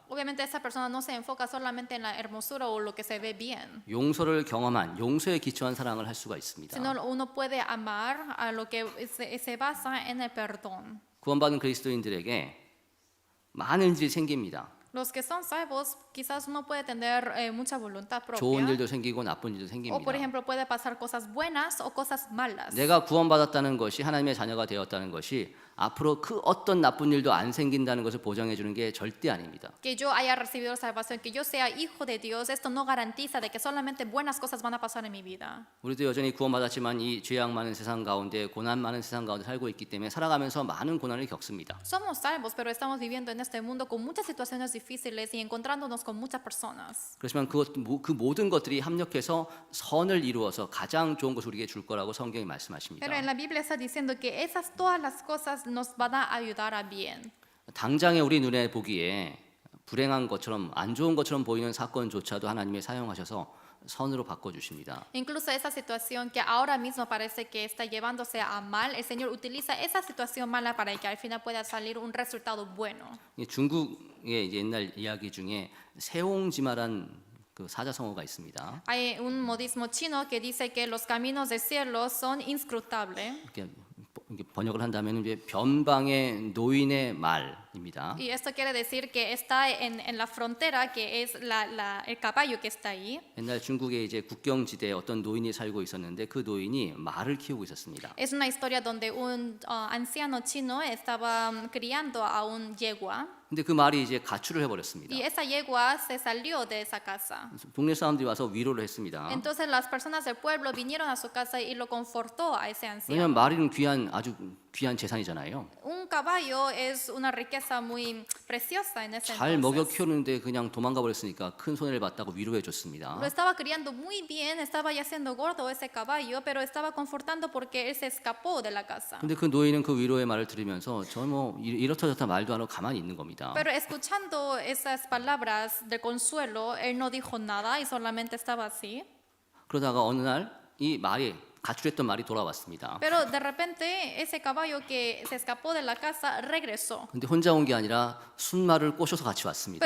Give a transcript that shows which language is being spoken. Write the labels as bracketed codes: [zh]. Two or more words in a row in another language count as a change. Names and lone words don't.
[es] Obviamente esta persona no se enfoca solamente en la hermosura o lo que se ve bien, [ko] 용서를 경험한 용서에 기초한 사랑을 할 수가 있습니다. [es] sino uno puede amar a lo que se basa en el perdón. [ko] 구원받은 그리스도인들에게 많은 일이 생깁니다. [es] Los que son salvos, quizás uno puede tener mucha voluntad [ko] 좋은 [es] propia, [ko] 일도 생기고 나쁜 일도 [es] o por [ko] 생깁니다. [es] ejemplo puede pasar cosas buenas o cosas malas. [ko] 내가 구원받았다는 것이 하나님의 자녀가 되었다는 것이 앞으로 그 어떤 나쁜 일도 안 생긴다는 것을 보장해 주는 게 절대 아닙니다. [es] Que yo haya recibido salvación, que yo sea hijo de Dios, esto no garantiza de que solamente buenas cosas van a pasar en mi vida. [ko] 우리도 여전히 구원받았지만 이 죄악 많은 세상 가운데 고난 많은 세상 가운데 살고 있기 때문에 살아가면서 많은 고난을 겪습니다. [es] Somos salvos, pero estamos viviendo en este mundo con muchas situaciones difíciles y encontrándonos con muchas personas. [ko] 그렇지만 그 모든 것들이 합력해서 선을 이루어서 가장 좋은 것을 우리에게 줄 거라고 성경이 말씀하십니다. [es] Pero en la Biblia está diciendo que esas todas las cosas nos van a ayudar a bien. [ko] 당장에 우리 눈에 보기에 불행한 것처럼 안 좋은 것처럼 보이는 사건조차도 하나님이 사용하셔서 선으로 바꿔주십니다. [es] Incluso esa situación que ahora mismo parece que está llevándose a mal, el Señor utiliza esa situación mala para que al final pueda salir un resultado bueno. [ko] 중국의 옛날 이야기 중에 세옹지마란 그 사자성어가 있습니다. [es] Hay un modismo chino que dice que los caminos del cielo son inscrutables. [ko] 이렇게 번역을 한다면 이제 변방의 노인의 말입니다. [es] Y esto quiere decir que está en la frontera, que es el caballo que está ahí. [ko] 옛날 중국에 이제 국경지대에 어떤 노인이 살고 있었는데 그 노인이 말을 키우고 있었습니다. [es] Es una historia donde un anciano chino estaba criando a un yegua. [ko] 근데 그 말이 이제 가출을 해버렸습니다. [es] Y esa yegua se salió de esa casa. [ko] 동네 사람들이 와서 위로를 했습니다. [es] Entonces las personas del pueblo vinieron a su casa y lo confortó a ese anciano. [ko] 왜냐하면 말은 아주 귀한 재산이잖아요. [es] Un caballo es una riqueza muy preciosa en ese [ko] 잘 먹여 [es] entonces. [ko] 키웠는데 그냥 도망가 버렸으니까 큰 손해를 봤다고 위로해 줬습니다. [es] Lo estaba criando muy bien, estaba ya siendo gordo ese caballo, pero estaba confortando porque él se escapó de la casa. [ko] 근데 그 노인은 그 위로의 말을 들으면서 저 뭐 이렇다 저렇다 말도 안 하고 가만히 있는 겁니다. [es] Pero escuchando esas palabras de consuelo, él no dijo nada y solamente estaba así. [ko] 그러다가 어느 날 이 말이 가출했던 말이 돌아왔습니다. [es] Pero de repente ese caballo que se escapó de la casa regresó. [ko] 근데 혼자 온 게 아니라 순말을 꼬셔서 같이 왔습니다.